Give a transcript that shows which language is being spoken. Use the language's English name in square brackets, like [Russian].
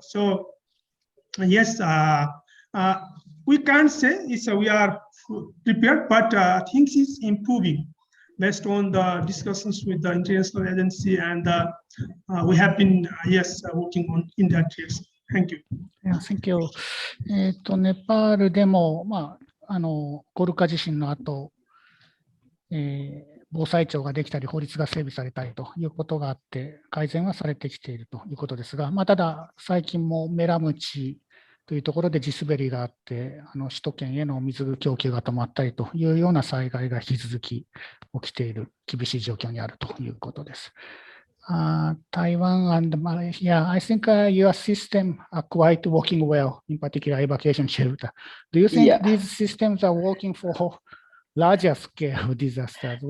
[English] So yes, we can't say we are prepared, but things is improving based on the discussions with the international agency, and we have been working on in that case. Thank you. Yeah, thank you. [Japanese] ネパールでも、ゴルカ地震の後、防災庁ができたり、法律が整備されたりということがあって、改善はされてきているということですが、ただ、最近もメラムチというところで地滑りがあって、首都圏への水供給が止まったりというような災害が引き続き起きている、厳しい状況にあるということです。 [English] Taiwan and Malaysia, I think your system are quite working well, in particular evacuation shelter. Do you think these systems are working for larger scale disasters?